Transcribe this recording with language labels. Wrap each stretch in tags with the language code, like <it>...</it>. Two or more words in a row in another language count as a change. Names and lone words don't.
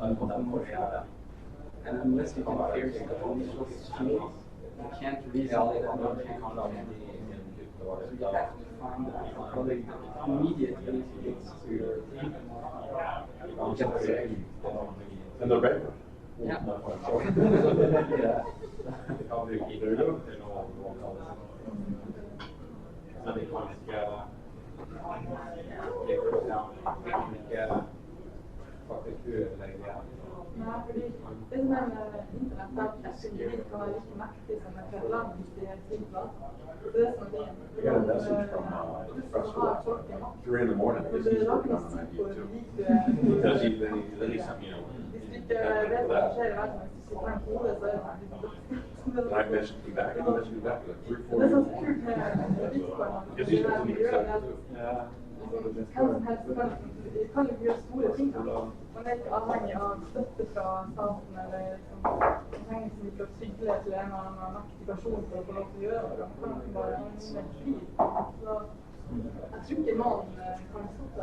<en>and unless you can pierce the initial field, you can't resolve it on your so you have to find the product that immediately leads to your And they're better. Yeah.</en> <no>Nei, fordi det som er med internett er at et individ kan være like mektig som et land hvis de er simpler. Det er som</no> <en>I got a message from Referral 3 in the morning. He's working on an idea too. Then he sent me a</en> <no>Hvis du ikke vet hva som skjer i verden, hvis du ikke har en kode, så er det</no> <en>and I messaged him back, and he messaged me back like 3 or 4</en> <no>Det er</no> <en>days.</en> <no>så kult med bitcoin.</no> <en>Because he's completely excited too.</en> <no>hvem som helst kan jo gjøre store ting. Man er ikke avhengig av støtte fra staten, eller man trenger ikke å trygle til en eller annen mektig person for å få lov til å gjøre det. Man kan bare ha en fri. Så jeg tror ikke noen kan stoppe.</no>